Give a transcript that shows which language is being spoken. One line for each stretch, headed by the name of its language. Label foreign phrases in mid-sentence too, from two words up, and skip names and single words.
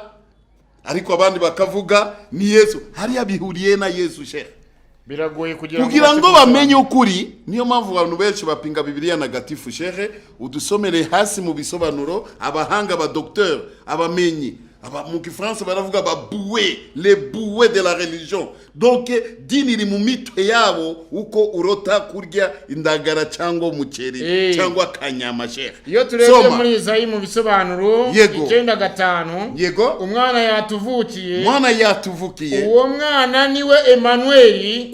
Kinyarwanda: Ariko abandi bakavuga ni Yesu. Hariya bihuriye na Yesu sheikh. Biragoye kugira ngo bamenye ukuri. Niyo mpamvu abantu benshi bapinga Bibiliya negatifu sheikh. Udusomere hasi mu bisobanuro abahanga ba docteur abamenyi. mu Kifaransa baravuga
French: boué, les bouées de la religion.
Kinyarwanda: Donc dini iri mu mitwe yabo uko urota kurya indagara cyangwa umuceri cyangwa kanyama sheikh. Iyo turebye muri Izayi mu bisobanuro 9:5 yego umwana yatuvukiye, uwo mwana niwe Emmanuel,